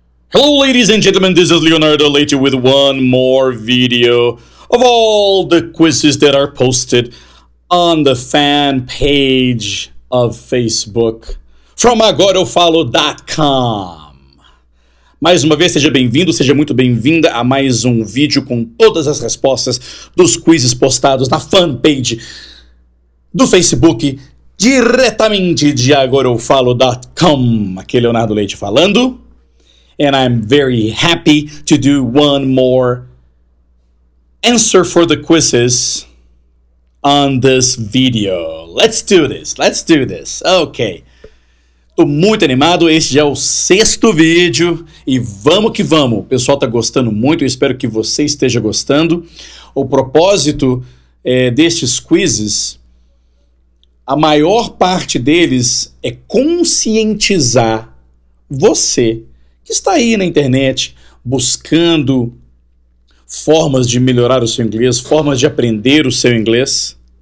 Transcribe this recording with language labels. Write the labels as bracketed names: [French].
[English] Hello ladies and gentlemen, this is Leonardo Leite with one more video of all the quizzes that are posted on the fan page of Facebook from agoraeufalo.com. [Portuguese] Mais uma vez, seja bem-vindo, seja muito bem-vinda a mais um vídeo com todas as respostas dos quizzes postados na fanpage do Facebook diretamente de agoraeufalo.com. Aqui é Leonardo Leite falando. [English] And I'm very happy to do one more answer for the quizzes on this video. Let's do this. Ok. [Portuguese] Tô muito animado, esse já é o 6º vídeo e vamos que vamos. O pessoal tá gostando muito, eu espero que você esteja gostando. O propósito destes quizzes, a maior parte deles é conscientizar você que está aí na internet buscando formas de melhorar o seu inglês, formas de aprender o seu inglês.